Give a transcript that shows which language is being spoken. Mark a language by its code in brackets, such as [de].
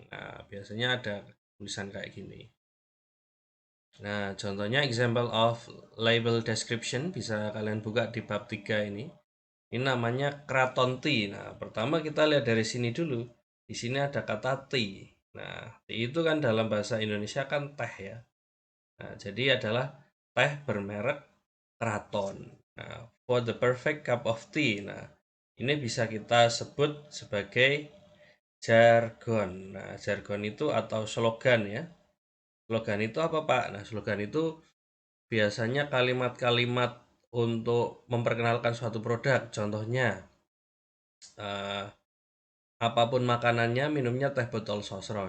[id] Nah, biasanya ada tulisan kayak gini. Nah, contohnya [en] example of label description [id] bisa kalian buka di bab 3 ini. Ini namanya kraton tea. Nah, pertama kita lihat dari sini dulu. Di sini ada kata tea. Nah, tea itu kan dalam bahasa Indonesia kan teh ya. Nah, jadi adalah teh bermerek Kraton. [en] Nah, for the perfect cup of tea. [id] Nah, ini bisa kita sebut sebagai jargon. Nah, jargon itu atau slogan ya. Slogan itu apa, Pak? Nah, slogan itu biasanya kalimat-kalimat untuk memperkenalkan suatu produk. Contohnya, eh, apapun makanannya, minumnya teh botol sosro.